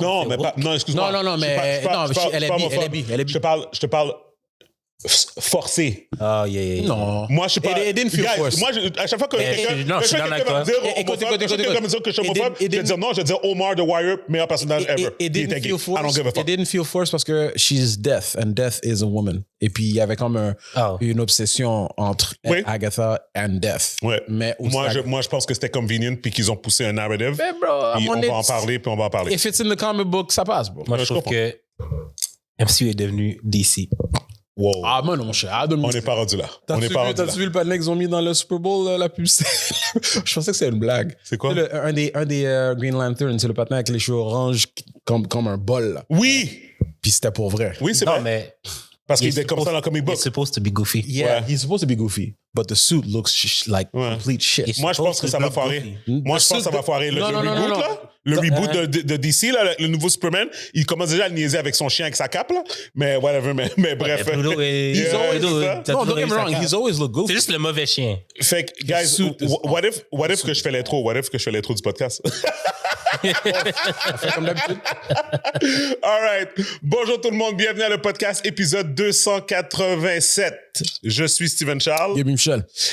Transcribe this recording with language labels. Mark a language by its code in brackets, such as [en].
[fr] Non, mais pas... Non, excuse-moi. Non, mais... Elle est bi. Je te parle... forcé. [en] Oh, yeah. [fr] Non. Moi, je suis pas... [en] It didn't feel forced. [fr] Moi, à chaque fois que quelqu'un non, je suis dans va me dire homophobe, quelqu'un va me dire que je suis homophobe, je vais dire non, je vais dire Omar the Warrior, meilleur personnage ever. [en] It didn't feel forced. I don't give a fuck. It didn't feel forced [fr] parce que [en] she's death and death is a woman. [fr] Et puis, il y avait comme une obsession entre Agatha [en] and death. [fr] Ouais. Mais moi, je pense que c'était convenient puis qu'ils ont poussé un narrative. Mais bro, on va en parler puis on va en parler. [en] If it's in the comic book, [fr] ça passe, [en] bro. [fr] Moi, je trouve que MCU est devenu DC. Wow. Ah, moi, non, mon cher. On n'est pas rendu là. T'as-tu vu le panneau qu'ils ont mis dans le Super Bowl, la publicité? Je pensais que c'était une blague. C'est quoi? Un des Green Lantern, c'est le patin avec les cheveux orange comme un bol. Là. Oui! Puis c'était pour vrai. Oui, c'est vrai. Non, mais... Parce qu'il était comme ça dans le comic book. [en] He's supposed to be goofy. Yeah, he's supposed to be goofy. But the suit looks like complete shit. [fr] Moi, je pense que ça va foirer. Moi, je pense que ça va foirer. Le reboot, là, le reboot de DC, là, le nouveau Superman, il commence déjà à le niaiser avec son chien, avec sa cape, là. Mais whatever, mais bref. [en] No, don't get me wrong, he's always looked goofy. [fr] C'est juste le mauvais chien. Fait que, guys, [en] what if [fr] que je fais l'intro? What if que je fais l'intro du podcast? Comme d'habitude. [en] All right. [fr] Bonjour tout le monde, bienvenue à le podcast épisode 287. Je suis Steven Charles. Bienvenue Michel.